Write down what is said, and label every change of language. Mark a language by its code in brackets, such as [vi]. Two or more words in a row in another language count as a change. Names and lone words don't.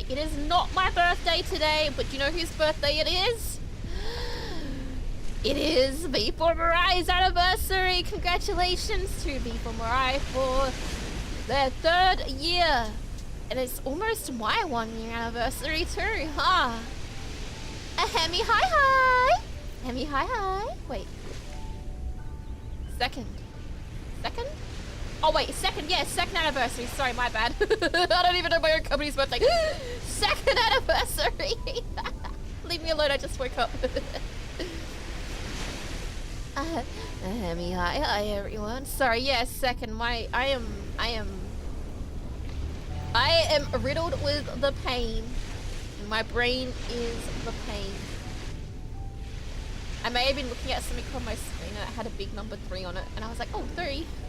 [en] It is not my birthday today, but do you know whose birthday it is? It is V4MIRAI'S anniversary. Congratulations to V4MIRAI for their 3rd year. And it's almost my 1-year anniversary too, huh? A Hemi hi hi! Hemi hi hi! Wait. Second? Oh wait, second, yeah, 2nd anniversary. Sorry, my bad. I don't even know my own company's birthday. 2nd anniversary! Leave me alone, I just woke up. Hemi hi everyone. Sorry, yeah, 2nd. I am riddled with the pain. My brain is the pain. I may have been looking at something on my screen and it had a big number 3 on it, and I was like, oh, 3.